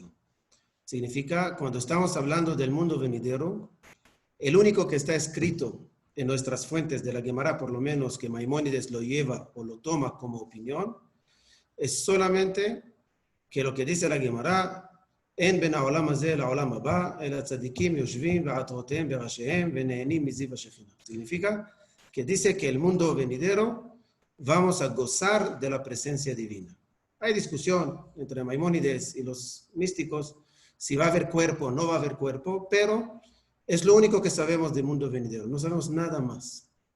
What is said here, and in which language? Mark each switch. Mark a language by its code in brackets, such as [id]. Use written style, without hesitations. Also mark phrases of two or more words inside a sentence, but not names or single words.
[es] Significa, cuando estamos hablando del mundo venidero, el único que está escrito en nuestras fuentes de la Gemara, por lo menos que Maimónides lo lleva o lo toma como opinión, es solamente que lo que dice la Gemara, en [he] בין העולם הזה לעולם הבא אל צדיקים יושבים בעטרותיהם בראשיהם ונהנים מזיו השכינה. [es] Significa que dice que el mundo venidero vamos a gozar de la presencia divina. Hay discusión entre Maimónides y los místicos si va a haber cuerpo o no va a haber cuerpo, pero es lo único que sabemos del mundo venidero, no sabemos nada más.